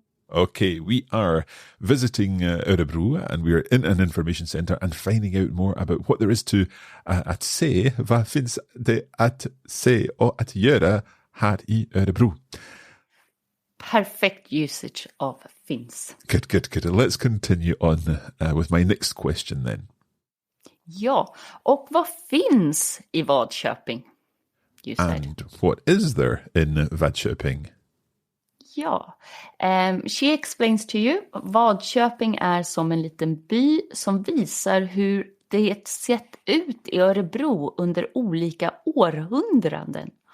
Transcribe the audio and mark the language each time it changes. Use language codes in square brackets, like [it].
[en] Okay, we are visiting Örebro and we're in an information centre and finding out more about what there is to att se. [sv] Vad finns det att se och att göra här i Örebro? [en] Perfect usage of finns. Good. Let's continue on with my next question then. [sv] Ja, och vad finns i Vadköping? [en] You said. And what is there in Vadköping? Ja. She explains to you. [sv] Vadköping är som en liten by som visar hur det sett ut i Örebro under olika århundraden.